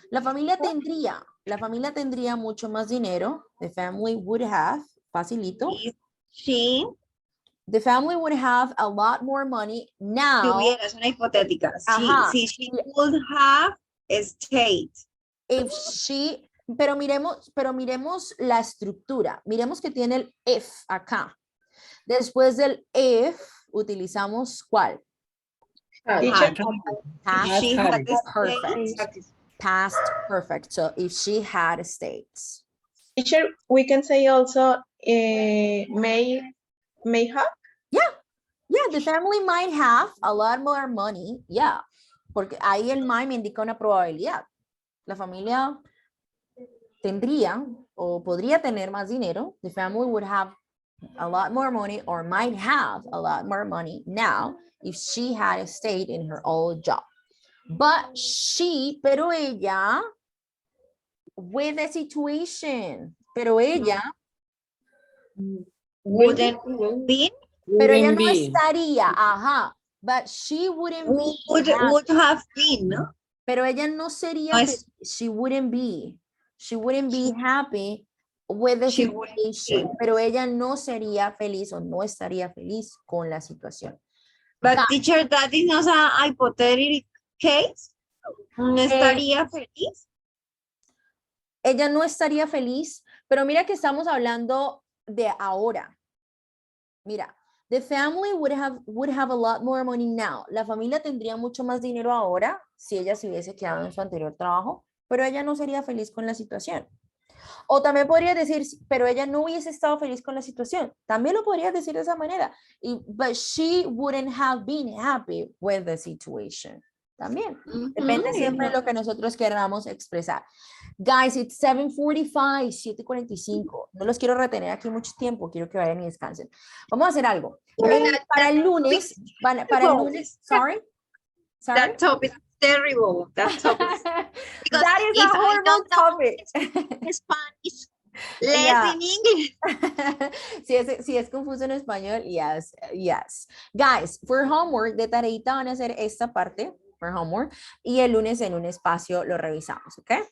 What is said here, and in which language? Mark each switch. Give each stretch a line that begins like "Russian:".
Spanish: La familia tendría mucho más dinero.
English: The family would have, facilito.
Spanish: Sí.
English: The family would have a lot more money now.
Spanish: Si hubiera, es una hipotética. Si
English: she would have stayed. if she,
Spanish: pero miremos la estructura. Miremos que tiene el if acá. Después del if, utilizamos ¿cuál?
English: Teacher, Past she had perfect. Past perfect. So if she had stayed. Teacher, we can say also may have. Yeah, the family might have a lot more money.
Spanish: Yeah, porque ahí el might me indica una probabilidad. La familia tendría o podría tener más dinero.
English: The family would have a lot more money or might have a lot more money now if she had stayed in her old job. But she,
Spanish: pero ella,
English: with the situation, pero ella wouldn't be.
Spanish: Pero ella no estaría, ajá.
English: But she wouldn't be. Would have been, ¿no?
Spanish: Pero ella no sería feliz.
English: She wouldn't be. She wouldn't be happy with the situation.
Spanish: Pero ella no sería feliz o no estaría feliz con la situación.
English: But teacher, that is not a hypothetical case.
Spanish: ¿No estaría feliz? Ella no estaría feliz, pero mira que estamos hablando de ahora.
English: Mira, the family would have a lot more money now.
Spanish: La familia tendría mucho más dinero ahora si ella se hubiese quedado en su anterior trabajo, pero ella no sería feliz con la situación. O también podría decir, pero ella no hubiese estado feliz con la situación. También lo podría decir de esa manera.
English: But she wouldn't have been happy with the situation.
Spanish: También. Depende siempre de lo que nosotros queramos expresar.
English: Guys, it's 7:45, 7:45.
Spanish: No los quiero retener aquí mucho tiempo. Quiero que vayan y descansen. Vamos a hacer algo. Para el lunes, sorry?
English: That topic is terrible. That topic. That is a horrible topic. Spanish, less in English.
Spanish: si es confuso en español, yes.
English: Guys, for homework,
Spanish: de tareita van a hacer esta parte,
English: for homework,
Spanish: y el lunes en un espacio lo revisamos, ¿ok?